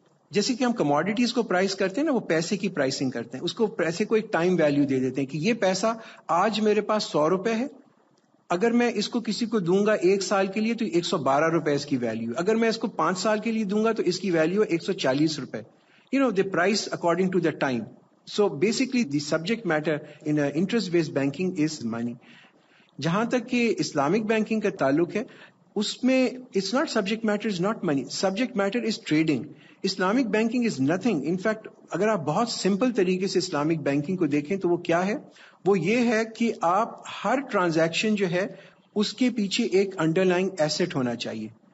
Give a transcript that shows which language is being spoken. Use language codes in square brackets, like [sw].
[ur] جیسے کہ ہم کموڈیٹیز کو پرائس کرتے ہیں نا، وہ پیسے کی پرائسنگ کرتے ہیں، اس کو پیسے کو ایک ٹائم ویلیو دے دیتے ہیں کہ یہ پیسہ آج میرے پاس 100 روپے ہے، اگر میں اس کو کسی کو دوں گا 1 سال کے لیے تو 112 روپے اس کی ویلیو، اگر میں اس کو 5 سال کے لیے دوں گا تو اس کی ویلیو 140 روپے. [en] the price according to the time. So basically the subject matter in interest based banking is money. [ur] جہاں تک کہ اسلامک بینکنگ کا تعلق ہے، اس میں [en] It's not subject matter is not money, subject matter is trading. Islamic banking is nothing. In fact [ur] اگر آپ بہت سمپل طریقے سے اسلامک بینکنگ کو دیکھیں تو وہ کیا ہے، وہ یہ ہے کہ آپ ہر ٹرانزیکشن جو ہے اس کے پیچھے ایک انڈر لائنگ ایسٹ ہونا چاہیے.